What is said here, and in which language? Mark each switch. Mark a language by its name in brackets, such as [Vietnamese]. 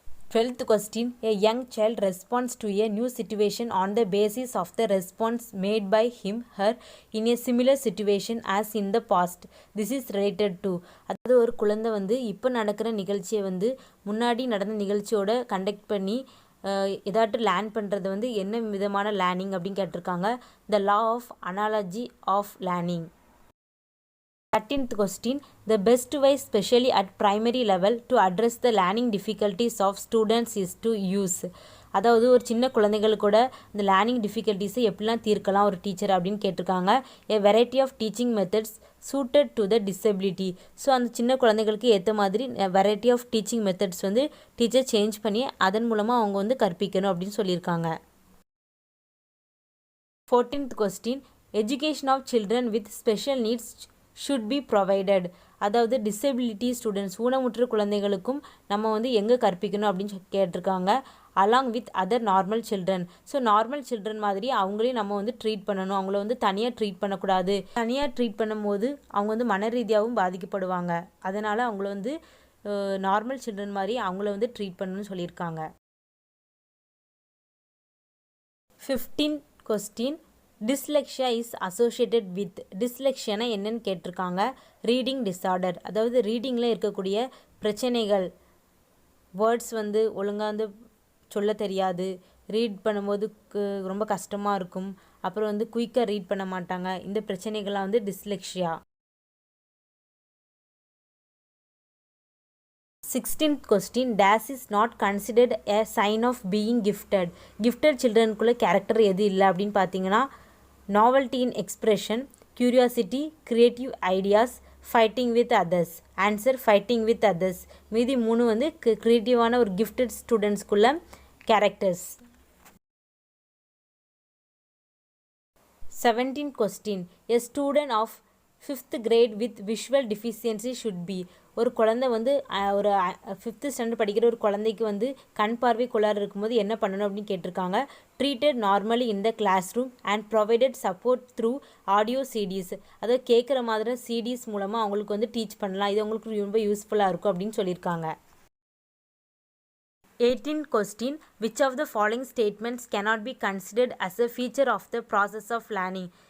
[English] 12th question, a young child responds to a new situation on the basis of the response made by him/her in a similar situation as in the past. This is related to. [Tamil] அதாவது ஒரு குழந்தை வந்து இப்போ நடக்கிற நிகழ்ச்சியை வந்து முன்னாடி நடந்த நிகழ்ச்சியோட கண்டக்ட் பண்ணி ஏதாட்டும் லேர்ன் பண்ணுறது வந்து என்ன விதமான லேர்னிங் அப்படின்னு கேட்டிருக்காங்க. [English] The law of analogy of learning. 13th question, the best way especially at primary level to address the learning difficulties of students is to use. [Tamil] அதாவது ஒரு சின்ன குழந்தைகள் கூட இந்த லேர்னிங் டிஃபிகல்ட்டிஸை எப்படிலாம் தீர்க்கலாம் ஒரு டீச்சர் அப்படின்னு கேட்டிருக்காங்க. [English] a variety of teaching methods suited to the disability. [Tamil] So அந்த சின்ன குழந்தைகளுக்கு ஏற்ற மாதிரி வெரைட்டி ஆஃப் டீச்சிங் மெத்தட்ஸ் வந்து டீச்சர் சேஞ்ச் பண்ணி அதன் மூலமாக அவங்க வந்து கற்பிக்கணும் அப்படின்னு சொல்லியிருக்காங்க. [English] 14th question, education of children with special needs should be provided. [Tamil] அதாவது டிசபிலிட்டி ஸ்டூடெண்ட்ஸ் ஊனமுற்ற குழந்தைகளுக்கும் நம்ம வந்து எங்கே கற்பிக்கணும் அப்படின்னு கேட்டிருக்காங்க. [English] Along with other normal children. [Tamil] So normal children மாதிரி அவங்களையும் நம்ம வந்து ட்ரீட் பண்ணணும். அவங்கள வந்து தனியாக ட்ரீட் பண்ணக்கூடாது. தனியாக ட்ரீட் பண்ணும்போது அவங்க வந்து மன ரீதியாகவும் பாதிக்கப்படுவாங்க. அதனால் அவங்கள வந்து நார்மல் சில்ட்ரன் மாதிரி அவங்கள வந்து ட்ரீட் பண்ணணும்னு சொல்லியிருக்காங்க. [English] 15th question, dyslexia is associated with. [Tamil] டிஸ்லெக்ஷியானா என்னன்னு கேட்டிருக்காங்க. Reading disorder. அதாவது ரீடிங்கில் இருக்கக்கூடிய பிரச்சனைகள், வேர்ட்ஸ் வந்து ஒழுங்காக வந்து சொல்ல தெரியாது, ரீட் பண்ணும்போது ரொம்ப கஷ்டமாக இருக்கும், அப்புறம் வந்து குயிக்காக ரீட் பண்ண மாட்டாங்க. இந்த பிரச்சனைகள்லாம் வந்து dyslexia. [English] 16th question, dash is not considered a sign of being gifted. [Tamil] Gifted சில்ட்ரனுக்குள்ள character எது இல்லை அப்படின்னு பார்த்தீங்கன்னா, [English] novelty in expression, curiosity, creative ideas, fighting with others. Answer fighting with others. [Tamil] மீதி 3 வந்து க்ரியேட்டிவான ஒரு gifted ஸ்டூடெண்ட்ஸ்குள்ள characters. [English] 17th question, a student of 5th grade with visual deficiency should be. [Tamil] ஒரு குழந்தை வந்து ஒரு 5th ஸ்டாண்டர்ட் படிக்கிற ஒரு குழந்தைக்கு வந்து கண் பார்வை கோளாறு இருக்கும்போது என்ன பண்ணணும் அப்படின்னு கேட்டிருக்காங்க. [English] Treated normally in the classroom and provided support through audio CDs. [Tamil] அதாவது கேட்குற மாதிரி சிடிஸ் மூலமாக அவங்களுக்கு வந்து டீச் பண்ணலாம். இது அவங்களுக்கு ரொம்ப யூஸ்ஃபுல்லாக இருக்கும் அப்படின்னு சொல்லியிருக்காங்க. [English] 18th question, which of the following statements cannot be considered as a feature of the process of learning.